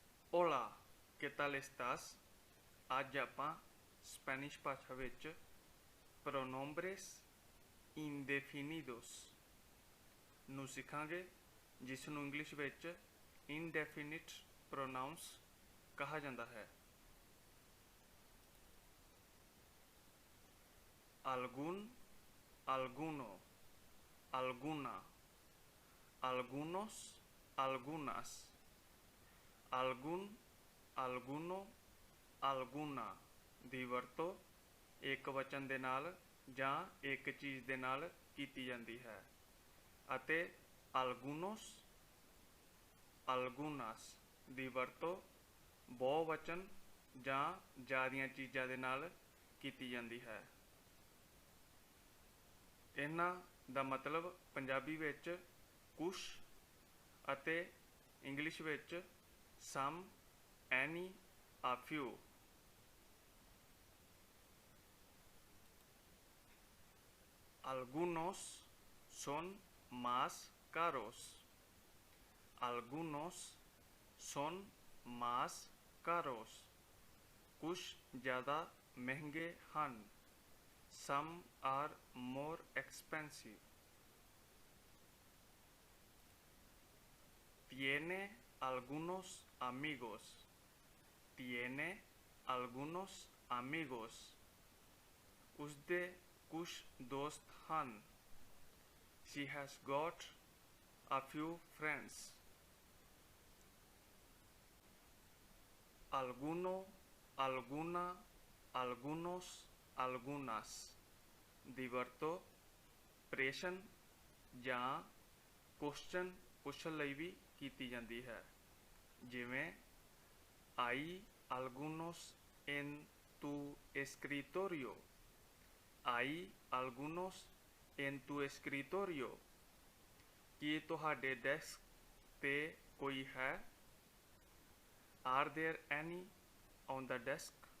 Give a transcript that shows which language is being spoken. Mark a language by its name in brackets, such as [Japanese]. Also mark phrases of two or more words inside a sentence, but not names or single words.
[Spanish] Hola, que tal estás? [Punjabi] ਅੱਜ ਆਪਾਂ ਸਪੈਨਿਸ਼ ਭਾਸ਼ਾ ਵਿੱਚ [Spanish] pronombres indefinidos [Punjabi] ਨੂੰ ਸਿੱਖਾਂਗੇ, ਜਿਸ ਨੂੰ ਇੰਗਲਿਸ਼ ਵਿੱਚ [English] indefinite pronouns [Punjabi] ਕਹਾ ਜਾਂਦਾ ਹੈ। [Spanish] algun, alguno, alguna, algunos, algunas, algun, alguno, alguna [Punjabi] ਦੀ ਵਰਤੋਂ ਇੱਕ ਵਚਨ ਦੇ ਨਾਲ ਜਾਂ ਇੱਕ ਚੀਜ਼ ਦੇ ਨਾਲ ਕੀਤੀ ਜਾਂਦੀ ਹੈ ਅਤੇ algunos, algunas ਦੀ ਵਰਤੋਂ ਬਹੁਵਚਨ ਜਾਂ ਜ਼ਿਆਦੀਆਂ ਚੀਜ਼ਾਂ ਦੇ ਨਾਲ ਕੀਤੀ ਜਾਂਦੀ ਹੈ। ਇਹਨਾਂ ਦਾ ਮਤਲਬ ਪੰਜਾਬੀ ਵਿੱਚ ਕੁਛ ਅਤੇ ਇੰਗਲਿਸ਼ ਵਿੱਚ [English] some, any, a few। [Spanish] Algunos son más caros। Algunos son más caros। [Hindi] कुछ ज़्यादा महंगे हैं। [English] Some are more expensive। [Spanish] Tiene algunos amigos। Tiene algunos amigos। [Hindi] उसके कुछ दोस्त हैं। [English] She has got a few friends। [Spanish] alguno, alguna, algunos, algunas [Punjabi] ਦੀ ਵਰਤੋਂ ਪ੍ਰਸ਼ਨ ਜਾਂ ਕੁਐਸਚਨ ਪੁੱਛਣ ਲਈ ਵੀ ਕੀਤੀ ਜਾਂਦੀ ਹੈ, ਜਿਵੇਂ [Spanish] hay algunos en tu escritorio। hay algunos en tu escritorio। [Punjabi] ਕੀ ਤੁਹਾਡੇ ਡੈਸਕ 'ਤੇ ਕੋਈ ਹੈ? [English] are there any on the desk।